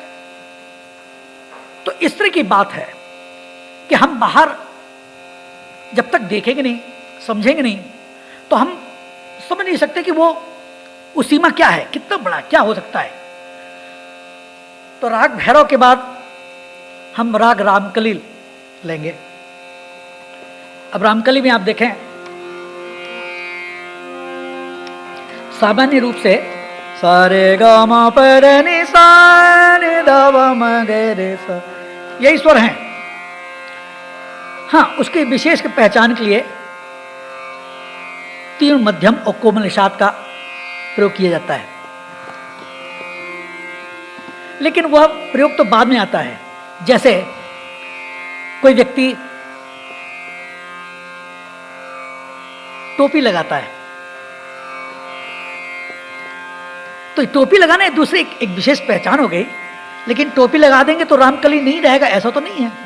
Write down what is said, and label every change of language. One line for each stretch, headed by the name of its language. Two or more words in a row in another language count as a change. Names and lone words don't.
Hindi: तो इस तरह की बात है कि हम बाहर जब तक देखेंगे नहीं, समझेंगे नहीं, तो हम समझ नहीं सकते कि वो सीमा क्या है, कितना बड़ा क्या हो सकता है। तो राग भैरव के बाद हम राग रामकली लेंगे। अब रामकली में आप देखें, सामान्य रूप से सारे गा मा पर नि सा नि ध व म ग रे सा, यही स्वर हैं। हाँ, उसकी विशेष पहचान के लिए तीन मध्यम और कोमल निषाद का प्रयोग किया जाता है, लेकिन वह प्रयोग तो बाद में आता है। जैसे कोई व्यक्ति टोपी लगाता है, तो टोपी लगाना दूसरी एक विशेष पहचान हो गई, लेकिन टोपी लगा देंगे तो रामकली नहीं रहेगा, ऐसा तो नहीं है।